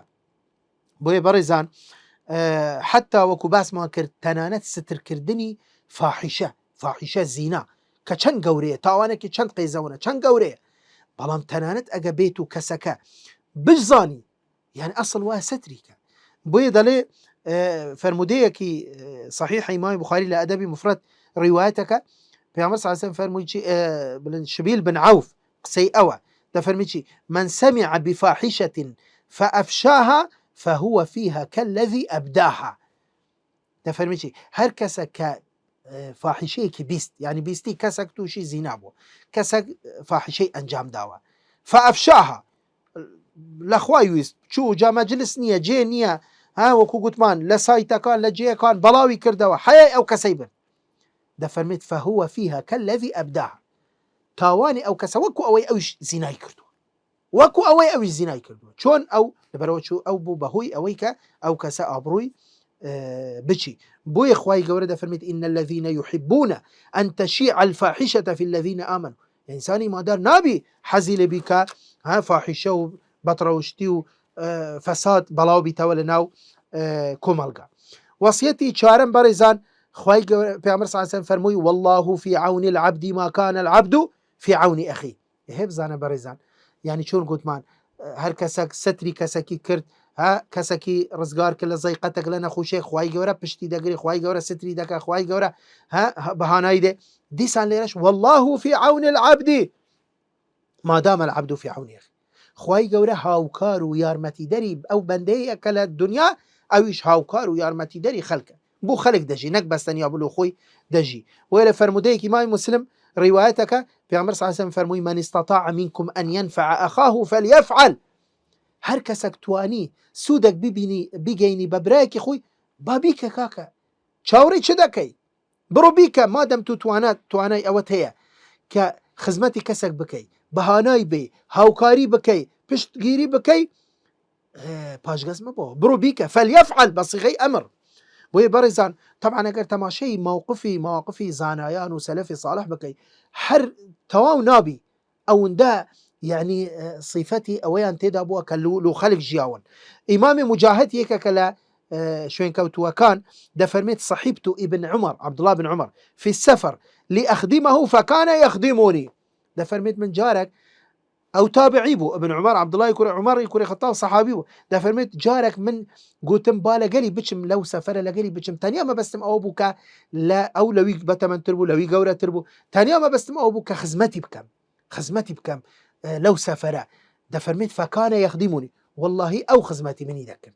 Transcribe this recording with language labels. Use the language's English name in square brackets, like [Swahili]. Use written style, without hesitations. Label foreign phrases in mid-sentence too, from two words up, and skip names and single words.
[Central Kurdish] بۆیە بەڕێزان حتا وەکو باسمان کرد تەنانەت سترکردنی فاحیشە زینا کە چەند گەورەیە، تاوانێکی چەند قێزەونە، چەند گەورەیە، بەڵام تەنانەت ئەگە بێت و کەسەکە بزانی یعنی ئەسڵ وایە ستریکە. بۆیە دەڵێ فەرمودەیەکی صحیح ئیمامی بوخاری لە ئەدەبی مفرد ڕیوایەتەکە پێغەمبەر [Arabic] صلی الله علیه و سلم [Central Kurdish] فەرمووی چی شبیل بن عوف قسەی ئەوە دەفەرمی چی [Arabic] من سمع بفاحشة فأفشاها فهو فيها كالذي أبداها. [Central Kurdish] دەفەرمی چی هەر کەسە کە فاحشەیەکی بیست یعنی بیستی کەسێک تووشی زینا بووە، کەسێک فاحشەی ئەنجام داوە فأفشاها لەخوای ویست چوو جا مەجلس نییە، جێ نییە، وەکو گوتمان لە سایتەکان لە جێیەکان بەڵاوی کردەوە حەیای ئەو کەسەی بن، دەفەرمێت [Arabic] فهو فيها كالذي أبداها، [Central Kurdish] تاوانی ئەو کەسە وەکو ئەوەی ئەوش زینای کردووە، وەکو ئەوەی ئەوش زینای کردووە، چۆن ئەو لەبەرەوە چوو ئەو بوو بەهۆی ئەوەی کە ئەو کەسە ئابڕووی بچی. بۆیە خوای گەورە دەفەرمێت [Arabic] إن الذين يحبون أن تشيع الفاحشة في الذين آمنوا، [Central Kurdish] ئینسانی مادار نابی حەزی لێ بیکە فاحشە و بەتڕەوشتی و فەساد بەڵاو بیتەوە لە ناو کۆمەڵگا. وەسیەتی چارەم بەڕێزان خوای گەورە پێغەمبەر [Arabic] صلی الله علیه و سلم [Central Kurdish] فەرمووی [Arabic] والله في عون العبد ما كان العبد في عون أخيه. [Central Kurdish] بزانە بەڕێزان یعنی چۆن گوتمان هەر کەسێک ستری کەسێکی کرد، کەسێکی ڕزگار کرد لە زەیقەتێک لە نەخۆشیێک، خوای گەورە پشتی دەگری، خوای گەورە ستری دەکات، خوای گەورە بەهانای دێ. دیسان لێرەش [Arabic] والله في عون العبد ما دام العبد في عون أخيه، [Central Kurdish] خوای گەورە هاوکار و یارمەتیدەری ئەو بەندەیە کە لە دنیا ئەویش هاوکار و یارمەتیدەری خەڵکە، بۆ خەڵک دەژی نەک بەستەنیا بۆ خۆی دەژی. وە لە فەرمودەیەکی مای مسلم ڕیوایەتەکە پێغەمبەر [Arabic] صلی الله علیه و سلم [Central Kurdish] فەرمووی [Arabic] من استطاع منكم أن ينفع أخاه فليفعل، [Central Kurdish] هەر کەسێک توانی سوودێک بیگەینی بە برایەکی خۆی با بیکە کاکە، چاوەڕێی چ دەکەی؟ بڕۆ بیکە مادەم تو توانای ئەوەت هەیە کە خزمەتی کەسێک بکەی، بەهانای بێ، هاوکاری بکەی، پشتگیری بکەی، پاشگەز مەبەوە، بڕۆ بیکە فەلیەفعل بە سیغەی ئەمر. بۆیە بەڕێزان طبعا ئەگەر تەماشەی مواقفی زانایان و سەلەفی صالح بکەی هەر تەواو نابی ئەوەندە یعنی صیفەتی ئەوەیان تێدا بووە کە لو خەڵک ژیاون. ئیمامی مجاهد یەکێکە لە شوێنکەوتووەکان دەفەرمێت [Arabic] صحیبت ابن عمر عبد الله بن عمر في السفر لأخدمه فكان يخدمني، [Central Kurdish] دەفەرمێت من جارێک ئەو تابعی بوو ابن عمر عبد الله کوڕی عمر کوڕی خەتاب سەحابی بوو، دەفەرمێت جارێک من گوتم با لەگەلی بچم لەو سەفەرە لەگەلی بچم، تەنیا مەبەستم ئەوە بوو کە ئەو لەوی بەتەمەنتر بوو لەوی گەورەتر بوو، تەنیا مەبەستم ئەوە بوو کە خزمەتی بکەم لەو سەفەرە، دەفەرمێت [Arabic] فەکانە یەخدیمونی [Central Kurdish] واللهی ئەو خزمەتی منی دەکرد.